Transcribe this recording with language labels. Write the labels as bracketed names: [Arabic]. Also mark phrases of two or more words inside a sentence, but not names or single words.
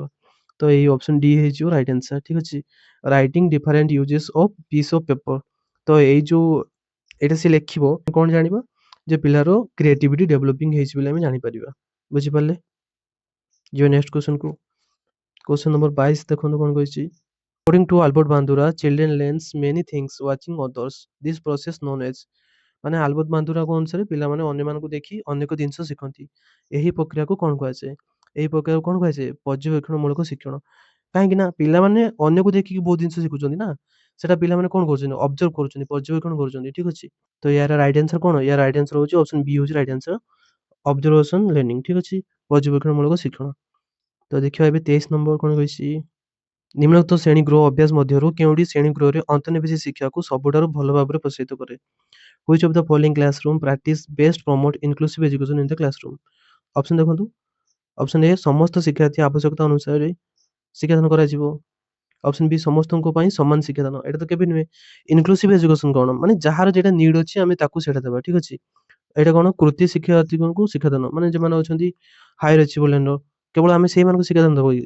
[Odia] ତ ଏଇ [English] option D [Odia] ହେଇଯିବ [English] right answer. [Odia] ଠିକ୍ ଅଛି। [English] writing different usages of piece of paper. [Odia] ତ ଏଇ ଯୋଉ ଏଇଟା ସେ ଲେଖିବ କଣ ଜାଣିବା? ଯେ ପିଲାର [English] creativity developing [Odia] ହେଇଛି ବୋଲି ଆମେ ଜାଣିପାରିବା। ବୁଝିପାରିଲେ? ଯିବା [English] next questionku. question number [Odia] 22 ଦେଖନ୍ତୁ କଣ କହିଛି। [English] According to Albert Bandura, children learns many things watching others. This process known as [Odia] ମାନେ ଆଲବର୍ଟ ବାନ୍ଦୁରାଙ୍କ ଅନୁସାରେ ପିଲାମାନେ ଅନ୍ୟମାନଙ୍କୁ ଦେଖି ଅନେକ ଜିନିଷ ଶିଖନ୍ତି। ଏହି ପ୍ରକ୍ରିୟାକୁ କଣ କୁହାଯାଏ? ଏହି ପ୍ରକ୍ରିୟାକୁ କଣ କୁହାଯାଏ? ପର୍ଯ୍ୟବେକ୍ଷଣମୂଳକ ଶିକ୍ଷଣ। କାହିଁକି ନା ପିଲାମାନେ ଅନ୍ୟକୁ ଦେଖିକି ବହୁତ ଜିନିଷ ଶିଖୁଛନ୍ତି ନା। ସେଟା ପିଲାମାନେ କଣ କରୁଛନ୍ତି? ଅବଜର୍ଭ କରୁଛନ୍ତି, ପର୍ଯ୍ୟବେକ୍ଷଣ କରୁଛନ୍ତି। ଠିକ୍ ଅଛି। ତ ୟାର [English] right answer [Odia] କଣ? ୟାର [English] right answer [Odia] ହଉଛି [English] option B [Odia] ହଉଛି [English] right answer. observation learning. [Odia] ଠିକ୍ ଅଛି। ପର୍ଯ୍ୟବେକ୍ଷଣମୂଳକ ଶିକ୍ଷଣ। ତ ଦେଖିବା ଏବେ 23 ନମ୍ବର କଣ କହିଛି। ନିମ୍ନୋକ୍ତ ଶ୍ରେଣୀ ଗୃହ ଅଭ୍ୟାସ ମଧ୍ୟରୁ କେଉଁଟି ଶ୍ରେଣୀ ଗୃହରେ ଅନ୍ତର୍ନିବେଶୀ ଶିକ୍ଷାକୁ ସବୁଠାରୁ ଭଲ ଭାବରେ ପ୍ରୋତ୍ସାହିତ କରେ? [English] Which of the following classroom practice best promote inclusive education in the classroom? [Odia] ଅପସନ୍ ଦେଖନ୍ତୁ। [English] option A [Odia] ସମସ୍ତ ଶିକ୍ଷାର୍ଥୀ ଆବଶ୍ୟକତା ଅନୁସାରେ ଶିକ୍ଷାଦାନ କରାଯିବ। [English] option B [Odia] ସମସ୍ତଙ୍କ ପାଇଁ ସମାନ ଶିକ୍ଷାଦାନ। ଏଇଟା ତ କେବେ ନୁହେଁ। [English] inclusive education [Odia] କଣ? ମାନେ ଯାହାର ଯେଟା ନିଡ୍ ଅଛି ଆମେ ତାକୁ ସେଇଟା ଦେବା। ଠିକ୍ ଅଛି। ଏଇଟା କଣ? କୃତି ଶିକ୍ଷାର୍ଥୀଙ୍କୁ ଶିକ୍ଷାଦାନ ମାନେ ଯେଉଁମାନେ ଅଛନ୍ତି [English] higher achiever [Odia] ଲାଇନର କେବଳ ଆମେ ସେଇମାନଙ୍କୁ ଶିକ୍ଷାଦାନ ଦେବ କି?